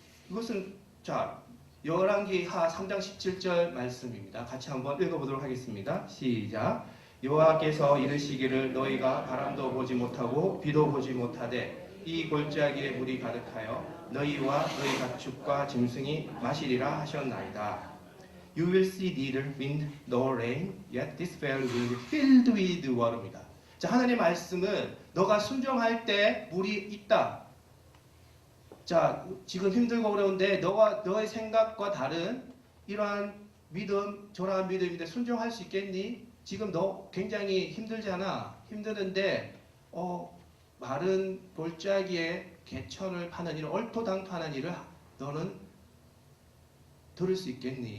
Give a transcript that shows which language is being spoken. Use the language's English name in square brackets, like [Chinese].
[Korean] 이것은 자 열왕기하 3장 17절 말씀입니다. 같이 한번 읽어보도록 하겠습니다. 시작. 여호와께서 이르시기를 너희가 바람도 보지 못하고 비도 보지 못하되 이 골짜기에 물이 가득하여 너희와 너희 가축과 짐승이 마시리라 하셨나이다. [English] You will see neither wind nor rain, yet this well will be filled with water [Korean] 입니다. 자, 하나님의 말씀은 너가 순종할 때 물이 있다. 자, 지금 힘들고 어려운데 너의 생각과 다른 이러한 믿음, 저러한 믿음인데 순종할 수 있겠니? 지금 너 굉장히 힘들잖아. 힘드는데 마른 골짜기에 개천을 파는 일을 얼토당토하는 일을 너는 들을 수 있겠니?